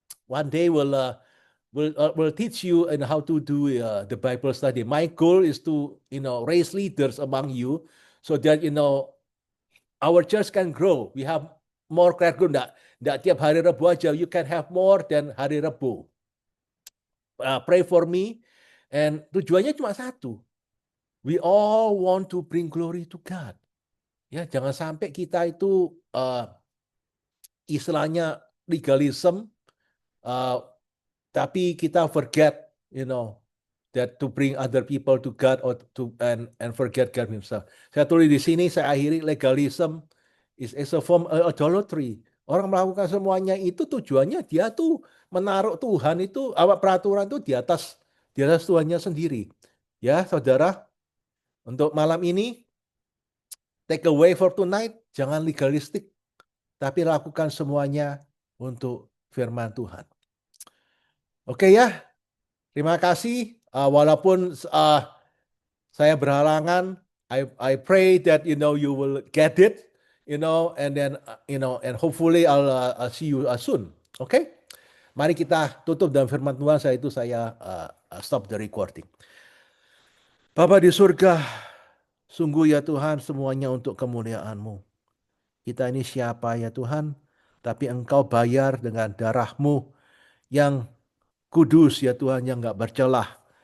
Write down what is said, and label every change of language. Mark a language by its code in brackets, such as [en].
[en] One day will teach you and how to do the Bible study. My goal is to raise leaders among you, so that our church can grow. We have more credit group. [id] Nggak tiap hari Rabu aja. [en] You can have more than [id] hari Rabu. [en] Pray for me. [id] And tujuannya cuma satu. [en] We all want to bring glory to God. [id] Ya, jangan sampai kita itu istilahnya [en] legalism, [id] tapi kita [en] forget, that to bring other people to God or and forget God Himself. [id] Saya tulis di sini, saya akhiri, [en] legalism is a form of idolatry. [id] Orang melakukan semuanya itu tujuannya dia tuh menaruh Tuhan itu, peraturan itu di atas Tuhannya sendiri. Ya, saudara, untuk malam ini, [en] take away for tonight, [id] jangan legalistik, tapi lakukan semuanya untuk firman Tuhan. Oke ya, terima kasih. Walaupun saya berhalangan, [en] I pray that you will get it, and then and hopefully I'll see you soon. Okay? [id] Mari kita tutup dengan firman Tuhan. Saya [en] stop the recording. [id] Bapa di surga, sungguh ya Tuhan, semuanya untuk kemuliaan-Mu. Kita ini siapa ya Tuhan? Tapi Engkau bayar dengan darah-Mu yang kudus ya Tuhan, yang gak bercelah.